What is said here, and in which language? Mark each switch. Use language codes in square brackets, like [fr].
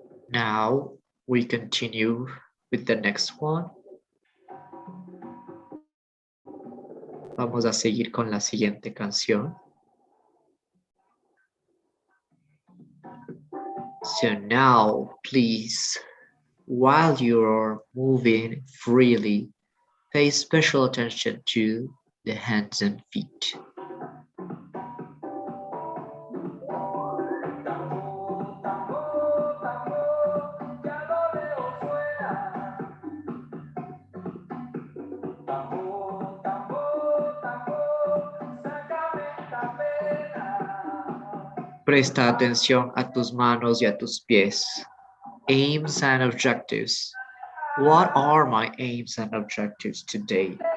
[en] Now we continue with the next one. [es] Vamos a seguir con la siguiente canción. [en] So now, please, while you're moving freely, pay special attention to the hands and feet. [es] Presta atención a tus manos y a tus pies. [en] Aims and objectives. What are my aims and objectives today?